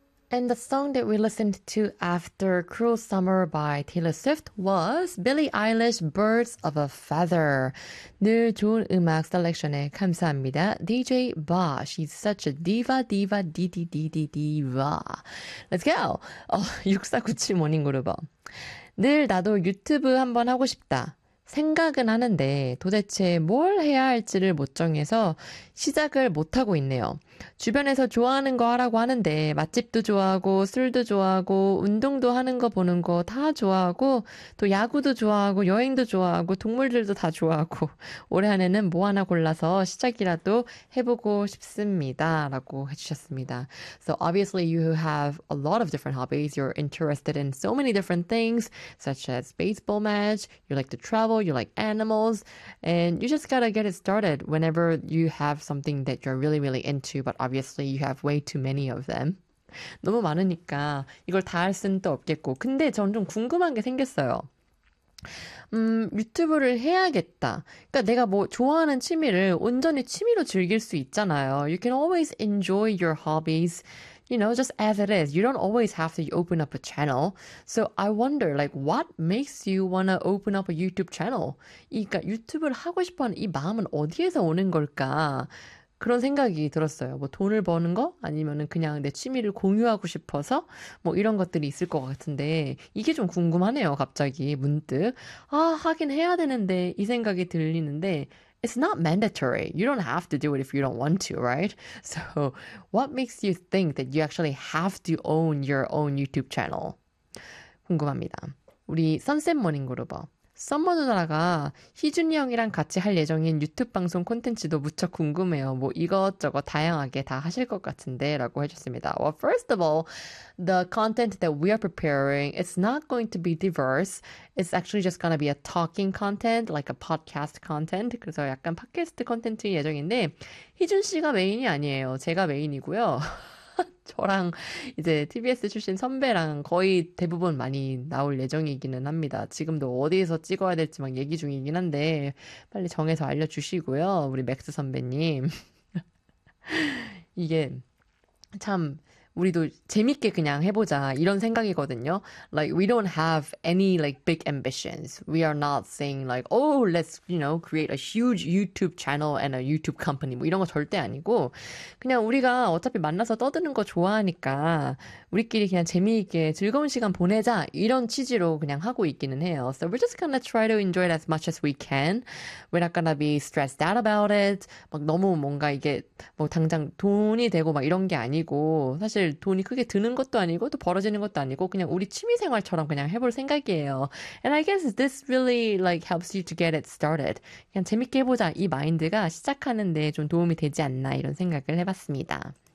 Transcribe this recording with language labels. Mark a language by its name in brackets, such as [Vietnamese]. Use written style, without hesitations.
[English] And the song that we listened to after Cruel Summer by Taylor Swift was Billie Eilish, Birds of a Feather. [Korean] 늘 좋은 음악 셀렉션에 감사합니다. [English] DJ Bosch, she's such a diva, diva, diva. Let's go! [Korean] 6497모닝 그룹어. 늘 나도 유튜브 한번 하고 싶다. 생각은 하는데 도대체 뭘 해야 할지를 못 정해서 시작을 못 하고 있네요. 주변에서 좋아하는 거 하라고 하는데 맛집도 좋아하고 술도 좋아하고 운동도 하는 거 보는 거 다 좋아하고 또 야구도 좋아하고 여행도 좋아하고 동물들도 다 좋아하고 올해 한 해는 뭐 하나 골라서 시작이라도 해보고 싶습니다. 라고 해주셨습니다. [English] So obviously you have a lot of different hobbies. You're interested in so many different things such as baseball match. You like to travel. You like animals. And you just gotta get it started whenever you have something that you're really, really into. But obviously, you have way too many of them. [Korean] 너무 많으니까 이걸 다 할 수는 또 없겠고. 근데 전 좀 궁금한 게 생겼어요. 유튜브를 해야겠다. 그러니까 내가 뭐 좋아하는 취미를 온전히 취미로 즐길 수 있잖아요. [English] You can always enjoy your hobbies, you know, just as it is. You don't always have to open up a channel. So I wonder, like, what makes you want to open up a YouTube channel? [Korean] 그러니까 유튜브를 하고 싶어하는 이 마음은 어디에서 오는 걸까? 그런 생각이 들었어요. 뭐 돈을 버는 거? 아니면은 그냥 내 취미를 공유하고 싶어서? 뭐 이런 것들이 있을 것 같은데 이게 좀 궁금하네요. 갑자기 문득. 아, 하긴 해야 되는데 이 생각이 들리는데 [English] It's not mandatory. You don't have to do it if you don't want to, right? So what makes you think that you actually have to own your own YouTube channel? [Korean] 궁금합니다. 우리 선샘 모닝 그룹어. 썸머 누나가 희준이 형이랑 같이 할 예정인 유튜브 방송 콘텐츠도 무척 궁금해요. 뭐 이것저것 다양하게 다 하실 것 같은데 라고 해주셨습니다. [English] Well, first of all, the content that we are preparing, it's not going to be diverse. It's actually just going to be a talking content, like a podcast content. [Korean] 그래서 약간 팟캐스트 콘텐츠 예정인데 희준 씨가 메인이 아니에요. 제가 메인이고요. 저랑 이제 TBS 출신 선배랑 거의 대부분 많이 나올 예정이기는 합니다. 지금도 어디에서 찍어야 될지 막 얘기 중이긴 한데 빨리 정해서 알려주시고요. 우리 맥스 선배님. 이게 참 우리도 재밌게 그냥 해보자 이런 생각이거든요. [English] Like we don't have any like big ambitions. We are not saying like, oh, let's, you know, create a huge YouTube channel and a YouTube company. [Korean] 뭐 이런 거 절대 아니고 그냥 우리가 어차피 만나서 떠드는 거 좋아하니까 우리끼리 그냥 재미있게 즐거운 시간 보내자 이런 취지로 그냥 하고 있기는 해요. [English] So we're just gonna try to enjoy it as much as we can. We're not gonna be stressed out about it. [Korean] 막 너무 뭔가 이게 뭐 당장 돈이 되고 막 이런 게 아니고 사실 돈이 크게 드는 것도 아니고 또 벌어지는 것도 아니고 그냥 우리 취미 생활처럼 그냥 해볼 생각이에요. [English] And I guess this really like helps you to get it started. [Korean] 그냥 재밌게 해보자 이 마인드가 시작하는데 좀 도움이 되지 않나 이런 생각을 해봤습니다.